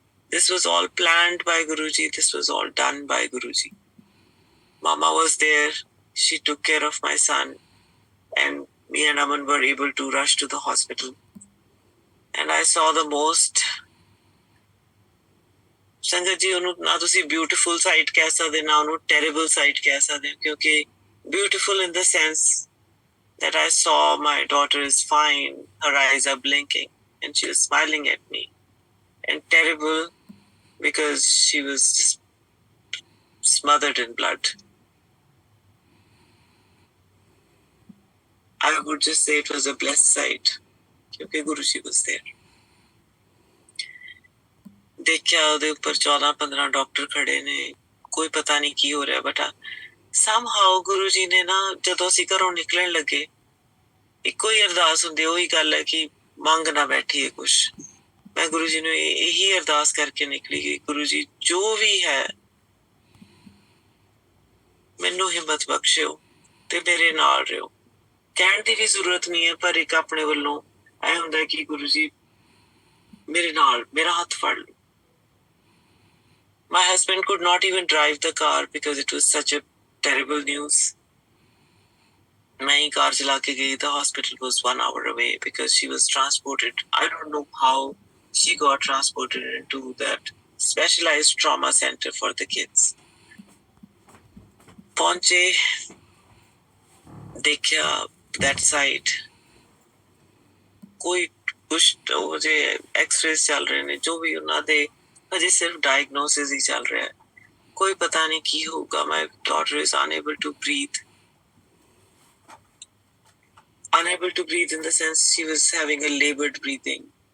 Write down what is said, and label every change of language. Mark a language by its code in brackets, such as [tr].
[en] This was all planned by Guruji. This was all done by Guruji. Mama was there. She took care of my son and me and Aman were able to rush to the hospital. And I saw the most [pa] ਸੰਗਤ ਜੀ ਉਹਨੂੰ ਨਾ ਤੁਸੀਂ beautiful site ਕਹਿ ਸਕਦੇ ਨਾ ਉਹਨੂੰ terrible site ਕਹਿ ਸਕਦੇ ਕਿਉਂਕਿ [en] Beautiful in the sense that I saw my daughter is fine, her eyes are blinking and she was smiling at me. And terrible because she was just smothered in blood. I would just say it was a blessed sight because Guruji was there. [pa] देखा ਉਹਦੇ ਉੱਪਰ 14-15 doctor ਖੜੇ ਨੇ ਕੋਈ ਪਤਾ ਨਹੀਂ ਕੀ ਹੋ ਰਿਹਾ ਬਟਾ somehow ਗੁਰੂ ਜੀ ਨੇ ਨਾ ਜਦੋਂ ਅਸੀਂ ਘਰੋਂ ਨਿਕਲਣ ਲੱਗੇ ਇੱਕੋ ਹੀ ਅਰਦਾਸ ਹੁੰਦੀ ਉਹੀ ਗੱਲ ਹੈ ਕਿ ਮੰਗ ਨਾ ਬੈਠੀਏ ਕੁਛ. ਮੈਂ ਗੁਰੂ ਜੀ ਨੂੰ ਇਹੀ ਅਰਦਾਸ ਕਰਕੇ ਨਿਕਲੀ ਕਿ ਗੁਰੂ ਜੀ ਜੋ ਵੀ ਹੈ ਮੈਨੂੰ ਹਿੰਮਤ ਬਖਸ਼ਿਓ ਤੇ ਮੇਰੇ ਨਾਲ ਰਹੋ. ਕਹਿਣ ਦੀ ਵੀ ਜ਼ਰੂਰਤ ਨਹੀਂ ਹੈ ਪਰ ਇੱਕ ਆਪਣੇ ਵੱਲੋਂ ਇਹ ਹੁੰਦਾ ਕਿ ਗੁਰੂ ਜੀ ਮੇਰੇ ਨਾਲ ਮੇਰਾ ਹੱਥ ਫੜ ਲਓ. [en] My husband could not even drive the car because it was such a terrible news. [hi] मैं ही कार चला के गई. [en] The hospital was 1 hour away because she was transported. I don't know how she got transported into that specialized trauma center for the kids. [hi] पहुंचे देखा that site [pa] ਕੋਈ ਕੁਛ ਉਹ ਜੇ ਐਕਸ-ਰੇਜ਼ ਚੱਲ ਰਹੇ ਨੇ, ਜੋ ਵੀ ਉਹਨਾਂ ਦੇ ਹਜੇ ਸਿਰਫ ਡਾਇਗਨੋਸਿਸ ਹੀ ਚੱਲ ਰਿਹਾ ਹੈ, ਕੋਈ ਪਤਾ ਨਹੀਂ ਕੀ ਹੋਊਗਾ। [en] My daughter is unable to breathe in the sense she was having a labored breathing.